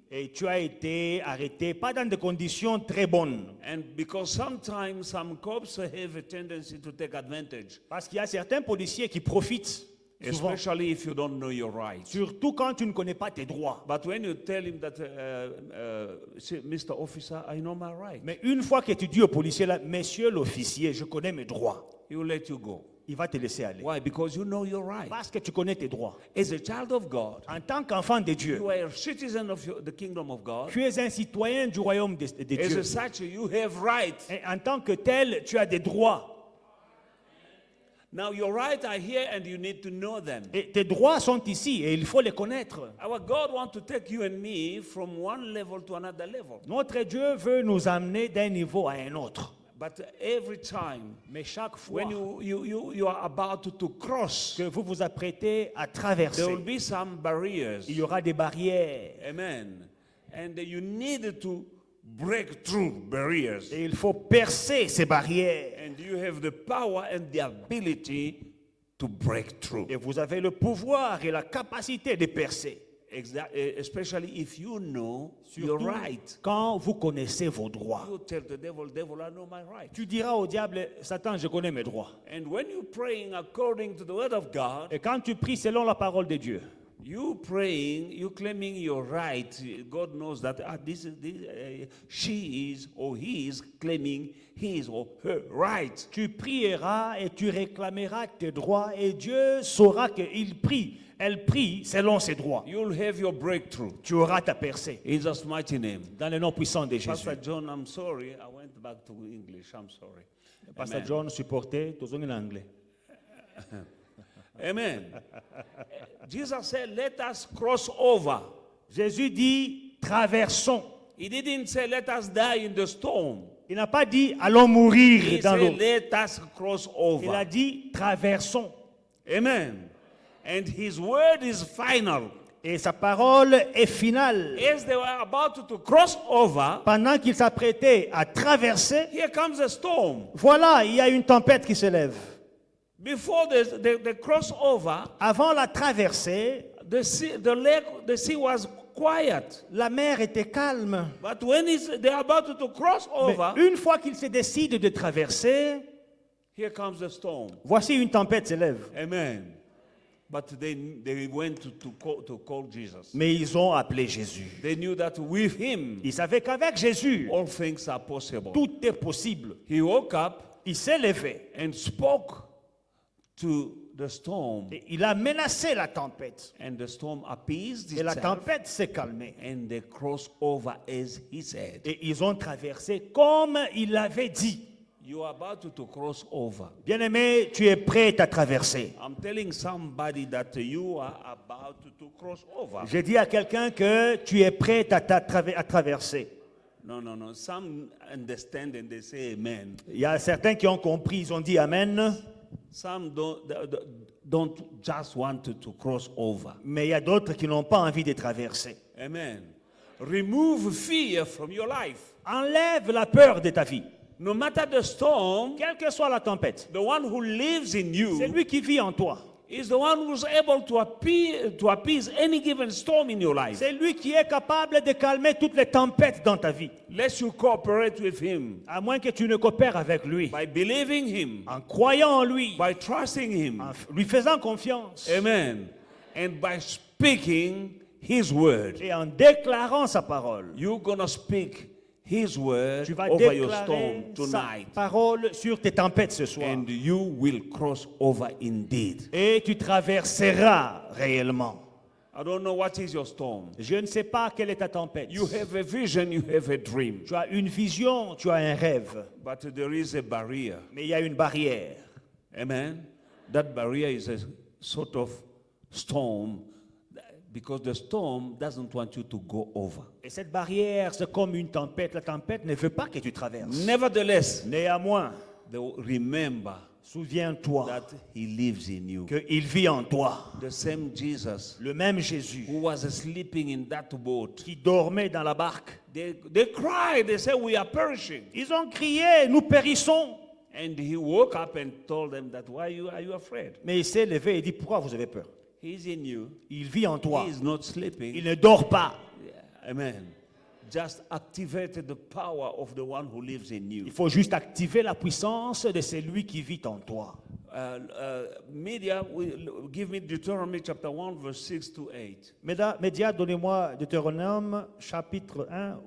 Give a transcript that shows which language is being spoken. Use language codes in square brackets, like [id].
[fr] et tu as été arrêté, pas dans des conditions très bonnes. [en] and because sometimes some cops have a tendency to take advantage, [fr] Parce qu'il y a certains policiers qui profitent, souvent, [en] especially if you don't know your rights. [fr] surtout quand tu ne connais pas tes droits. [en] But when you tell him that, say, Mr. Officer, I know my right, [fr] Mais une fois que tu dis au policier, là, monsieur l'officier, je connais mes droits, [en] he will let you go. [fr] il va te laisser aller. [en] Why? Because you know your right. [fr] Parce que tu connais tes droits. [en] As a child of God, [fr] En tant qu'enfant de Dieu, [en] you are a citizen of the kingdom of God. [fr] tu es un citoyen du royaume de [en] As [fr] Dieu. [en] such, you have rights. [fr] Et en tant que tel, tu as des droits. [en] Now, your rights are here and you need to know them. [fr] Et tes droits sont ici et il faut les connaître. [en] Our God wants to take you and me from one level to another level. [fr] Notre Dieu veut nous amener d'un niveau à un autre. [en] But every time [fr] Mais chaque fois [en] when you are about to cross, [fr] que vous vous apprêtez à [en] there [fr] traverser, [en] will be some barriers. [fr] il y aura des barrières. Amen. [en] And you need to break through barriers. [fr] Et il faut percer ces barrières. [en] And you have the power and the ability to break through. [fr] Et vous avez le pouvoir et la capacité de percer. [en] Especially if you know your [fr] Surtout [en] right. [fr] quand vous connaissez vos droits. [en] You tell the devil, I know my right. [fr] Tu diras au diable, Satan, je connais mes droits. [en] And when you're praying according to the word of God, [fr] Et quand tu pries selon la parole de Dieu, [en] you praying, you claiming your right. God knows that she is or he is claiming his or her right. [fr] tu prieras et tu réclameras tes droits et Dieu saura qu'il prie. Elle prie selon ses droits. [en] You'll have your breakthrough. [fr] Tu auras ta percée. [en] In Jesus' mighty name. [fr] Dans le nom puissant de Jésus. [en] Pastor John, I'm sorry. I went back to English. I'm sorry. Pastor Amen. [fr] John supportait tous en anglais. Amen. [en] Jesus said, let us cross over. [fr] Jésus dit, traversons. [en] He didn't say, let us die in the storm. [fr] Il n'a pas dit, allons mourir [en] He [fr] dans [en] said, [fr] l'eau. [en] let us cross over. [fr] Il a dit, traversons. [en] Amen. And his word is final. [fr] Et sa parole est finale. [en] As they were about to cross over, [fr] Pendant qu'il s'apprêtait à traverser, [en] here comes a storm. [fr] voilà, il y a une tempête qui se lève. [en] Before the crossover, [fr] Avant la traversée, [en] the sea was quiet. [fr] la mer était calme. [en] But when they're about to cross [fr] Mais [en] over, [fr] une fois qu'il se décide de traverser, [en] here comes the storm. [fr] voici une tempête se lève. Amen. [en] But they went to call Jesus. [fr] Mais ils ont appelé Jésus. [en] They knew that with him, [fr] Ils savaient qu'avec Jésus, [en] all things are possible. [fr] tout est possible. [en] He woke up [fr] Il s'est levé [en] and spoke to the storm. [fr] et il a menacé la tempête. [en] And the storm appeased [fr] Et la [en] itself. [fr] tempête s'est calmée. [en] And they crossed over as he said. [fr] Et ils ont traversé comme il l'avait dit. [en] You are about to cross over. [fr] Bien-aimé, tu es prêt à traverser. [en] I'm telling somebody that you are about to cross over. [fr] J'ai dit à quelqu'un que tu es prêt à traverser. [en] No. Some understand and they say amen. [fr] Il y a certains qui ont compris, ils ont dit Amen. [en] Some don't just want to cross over. [fr] Mais il y a d'autres qui n'ont pas envie de traverser. Amen. [en] Remove fear from your life. [fr] Enlève la peur de ta vie. [en] No matter the storm, [fr] Quelle que soit la tempête, [en] the one who lives in [fr] c'est [en] you [fr] lui qui vit en toi. [en] is the one who's able to appease any given storm in your life. [fr] C'est lui qui est capable de calmer toutes les tempêtes dans ta vie. [en] Lest you cooperate with him [fr] À moins que tu ne coopères avec lui. [en] by believing him, [fr] En croyant en lui, [en] by trusting him. [fr] en lui faisant confiance Amen. [en] And by speaking his word. [fr] et en déclarant sa parole. [en] You're going to speak his word [fr] Tu vas [en] over your [fr] déclarer [en] storm [fr] sa [en] tonight. [fr] parole sur tes tempêtes ce soir. [en] And you will cross over indeed. [fr] Et tu traverseras réellement. [en] I don't know what is your storm. [fr] Je ne sais pas quelle est ta tempête. [en] You have a vision, you have a dream. [fr] Tu as une vision, tu as un rêve. [en] But there is a barrier. [fr] Mais il y a une barrière. Amen. [en] That barrier is a sort of storm because the storm doesn't want you to go over. [fr] Et cette barrière, c'est comme une tempête. La tempête ne veut pas que tu traverses. [en] Nevertheless, [fr] Néanmoins, [en] remember [fr] souviens-toi [en] that he lives in you. [fr] qu'il vit en toi. [en] The same Jesus [fr] Le même Jésus [en] who was sleeping in that boat. [fr] qui dormait dans la barque. [en] They cried, they said, we are perishing. [fr] Ils ont crié, nous périssons. [en] And he woke up and told them that, why are you afraid? [fr] Mais il s'est levé et dit, pourquoi vous avez peur? [en] He's in you. [fr] Il vit en toi. [en] He is not sleeping. [fr] Il ne dort pas. Amen. [en] Just activated the power of the one who lives in you. [fr] Il faut juste activer la puissance de celui qui vit en toi. [en] Media, give me Deuteronomy chapter 1, verse 6 to 8. [fr] Média, donnez-moi Deutéronome chapitre 1,